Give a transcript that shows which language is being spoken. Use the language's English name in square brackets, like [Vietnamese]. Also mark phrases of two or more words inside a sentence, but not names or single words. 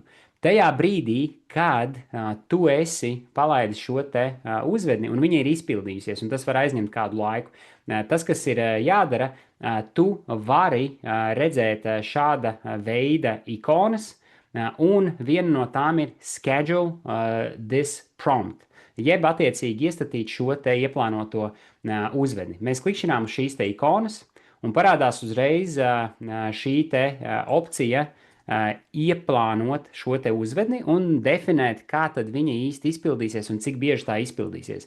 [Latvian] Tajā brīdī, kad tu esi palaidis šo te uzvedni un viņa ir izpildījusies, un tas var aizņemt kādu laiku, tas, kas ir jādara, tu vari redzēt šāda veida ikonas, un viena no tām ir [English] schedule this prompt, [Latvian] jeb attiecīgi iestatīt šo te ieplānoto uzvedni. Mēs klikšķinām uz šīs te ikonas, un parādās uzreiz šī te opcija ieplānot šo te uzvedni un definēt, kā tad viņa īsti izpildīsies un cik bieži tā izpildīsies.